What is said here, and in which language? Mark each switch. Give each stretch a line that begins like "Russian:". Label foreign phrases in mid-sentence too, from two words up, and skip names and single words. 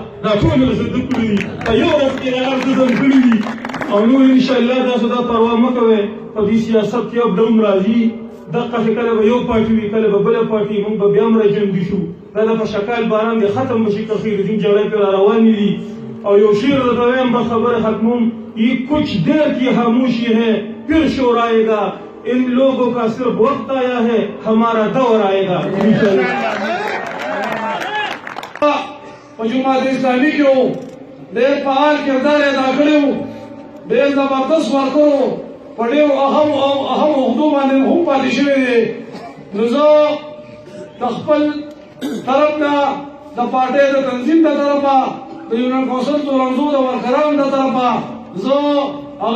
Pashto: دا ټول مې زده کړي دي په یو ورځ کې هغه زده کړي دي او نور انشاءالله تاسو دا پروا مه کوئ په دې سیاست کې
English: up down
Pashto: راځي دقسې کله به یو پارټي وي کله به بله پارټي موږ به بیا هم راجنګي شو دا د په شکال باران دی ختم به شي که خیر دین جګړې پرې را روانې دي او یو شعر درته وایم بس خبره ختموم
Urdu: یہ کچھ دیر کی خاموشی ہے پھر شور آئے گا ان لوگوں کا صرف وقت آیا ہے ہمارا دور آئے گا.
Pashto: په جماعت اسلامي کې وو ډېر فعال کردار ادا کړی وو ډېر زبردست ورکړو په ډېرو اهم عهدو باندې هم پاتې شوی دی. نو زه د خپل طرف نه د پارټۍ د تنظیم د طرفه د یونین کونسل تورنزو د ورکرانو د طرفه زه هغه